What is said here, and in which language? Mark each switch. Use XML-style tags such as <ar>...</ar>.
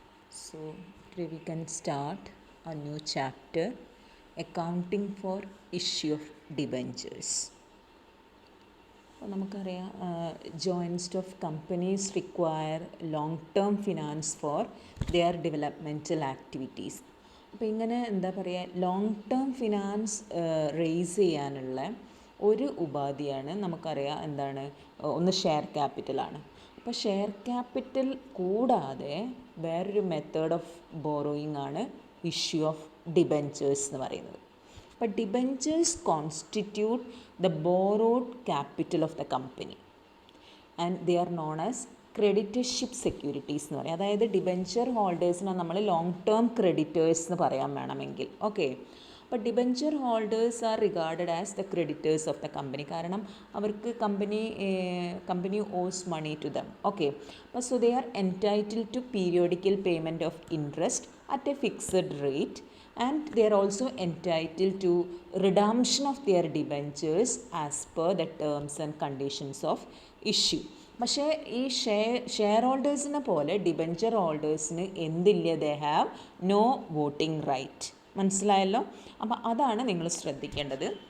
<en>So, today we can start a new chapter, accounting for issue of debentures.</en> <ml>അപ്പോൾ നമുക്കറിയാം</ml> <en>Joint stock companies require long term finance for their developmental activities.</en> <ml>അപ്പോൾ ഇങ്ങനെ എന്താ പറയുക, long term finance raise ചെയ്യാനുള്ള ഒരു ഉപാധിയാണ് നമുക്കറിയാം എന്താണ്, ഒന്ന് ഷെയർ ക്യാപിറ്റലാണ്. അപ്പോൾ ഷെയർ ക്യാപിറ്റൽ കൂടാതെ വേറൊരു മെത്തേഡ് ഓഫ് ബോറോയിങ് ആണ് ഇഷ്യൂ ഓഫ് ഡിബെഞ്ചേഴ്സ് എന്ന് പറയുന്നത്.</ml> <en>അപ്പോൾ debentures constitute the borrowed capital of the company and they are known as creditorship securities</en> <ml>എന്ന് പറയും. അതായത് ഡിബെഞ്ചർ ഹോൾഡേഴ്സിനെ നമ്മൾ ലോങ് ടേം ക്രെഡിറ്റേഴ്സ് എന്ന് പറയാൻ വേണമെങ്കിൽ.</ml> <en>Okay, അപ്പോൾ debenture holders are regarded as the creditors of the company.</en> <ml>കാരണം അവർക്ക്</ml> <en>Company owes money to them. Okay, അപ്പോൾ so they are entitle to periodical payment of interest at a fixed rate and they are also entitled to redemption of their debentures as per the terms and conditions of issue.</en> <ml>പക്ഷേ ഈ share ഹോൾഡേഴ്സിനെ പോലെ debenture ഹോൾഡേഴ്സിന് എന്തില്ല,</ml> <en>They have no voting right.</en> <ml>മനസ്സിലായല്ലോ? അപ്പോൾ അതാണ് നിങ്ങൾ ശ്രദ്ധിക്കേണ്ടത്.</ml>